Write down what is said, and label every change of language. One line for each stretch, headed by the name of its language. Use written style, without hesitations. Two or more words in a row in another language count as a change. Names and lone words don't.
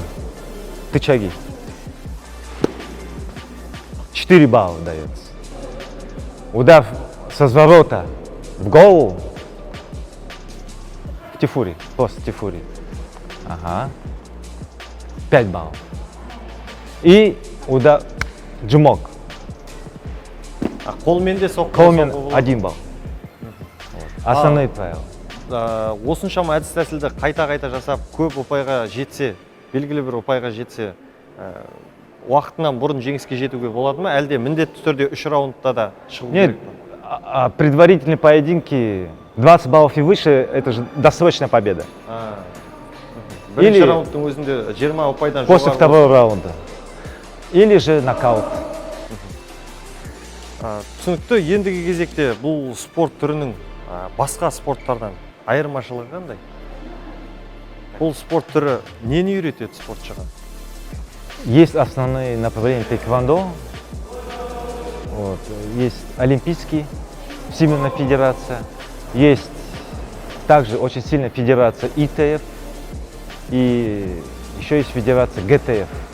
Russian: Тычаги. 4 балла дается. Удар со разворота в голову. В тифури. Просто тифури. Ага. 5 баллов. И удар джумок.
Kazakh: Қолмен де соққы.
Russian: Колмен 1 балл. Основные правила.
Kazakh: Осыншама әдіс тәсілді қайта жасап, көп ұпайға жетсе, белгілі бір ұпайға жетсе, уақытынан бұрын жеңіске жетуге болады ма? Әлде міндетті түрде 3 раундта да шығу
Russian: Нет,
Kazakh: керек
Russian: предварительные поединки 20 баллов и выше — это же досрочная победа.
Kazakh: Бірінші раундтың өзінде 20 ұпайдан
Russian: После второго раунда. Или же нокаут.
Kazakh: Түсінікті. Ендігі кезекте бұл спорт түрінің басқа спорттардан айырмашылығы қандай? Бұл спорт түрі нені үйретеді спортшыға?
Russian: Есть основные направления тэквондо. Вот. Есть олимпийский, Всемирная Федерация. Есть также очень сильная федерация ИТФ. И еще есть федерация ГТФ.